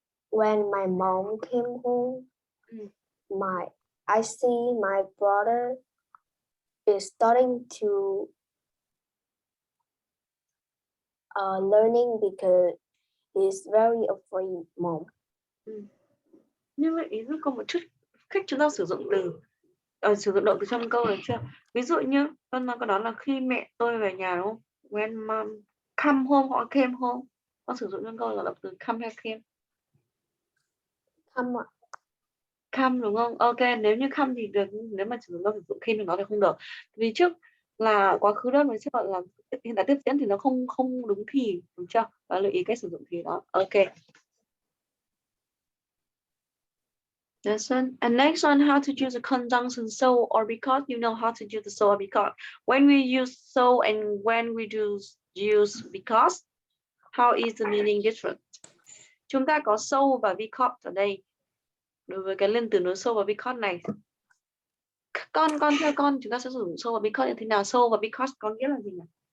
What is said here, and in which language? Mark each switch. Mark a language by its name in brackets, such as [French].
[English] When my mom came home, I see my brother is starting to learning because he's very afraid, mom. [Vietnamese] Như vậy ý giúp con một chút cách chúng ta sử dụng sử dụng động từ trong câu này chưa? Ví dụ như con nói câu đó là khi mẹ tôi về nhà, đúng không? [English] When mom come home [Vietnamese] hoặc [English] came home, [Vietnamese] con sử dụng trong câu là động từ come hay came? Come ạ. Come đúng không? Ok, nếu như come thì được, nếu mà sử dụng came thì nó thì không được. Vì trước là quá khứ đơn mình sẽ gọi là hiện tại tiếp diễn thì nó không đúng thì, đúng chưa? Và lưu ý cách sử dụng thì đó. Ok. [English] That's one. And next one, how to use a conjunction so or because. You know how to use the so or because. When we use so and when we do use because, how is the meaning different? [Vietnamese] Chúng ta có so và because ở đây. Đối với cái liên từ nối so và because này, con theo con chúng ta sẽ sử dụng so và because như thế nào? So và because có nghĩa là gì nhỉ?